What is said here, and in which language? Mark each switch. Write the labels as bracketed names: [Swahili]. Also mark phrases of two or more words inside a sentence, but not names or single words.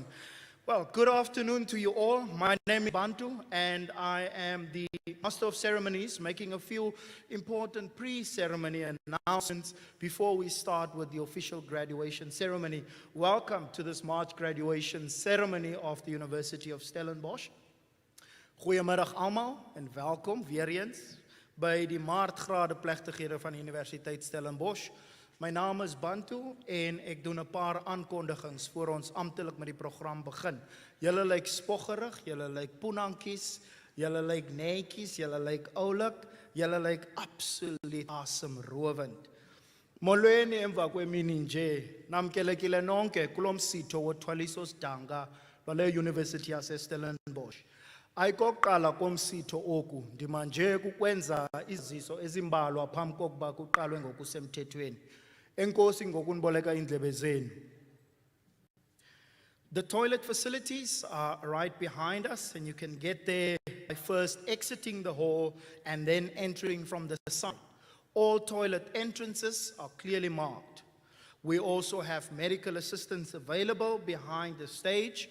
[English] Well, good afternoon to you all. My name is Bantu, and I am the Master of Ceremonies, making a few important pre-ceremony announcements before we start with the official graduation ceremony. Welcome to this March graduation ceremony of the University of Stellenbosch. [Afrikaans] Goeiemiddag allemaal en welkom weer eens by die maartgrade plechtighede van die Universiteit Stellenbosch. My naam is Bantu en ek doen 'n paar aankondigings voor ons amptelik met die program begin. Julle lyk spoggerig, julle lyk poenankies, julle lyk netjies, julle lyk oulik, julle lyk absoluut asemrowend. [Xhosa] Molweni emva kwemini nje, namkelekile nonke kulo msitho wothwaliso sidanga lwale University yase Stellenbosch. Ayikokuqala komsitho oku ndima nje kukwenza iziso ezimbalwa phambi kokuba kuqalwe ngokusemthethweni. Enkosi ngokuniboleka indlebe zenu. [English] The toilet facilities are right behind us, and you can get there by first exiting the hall and then entering from the side. All toilet entrances are clearly marked. We also have medical assistance available behind the stage.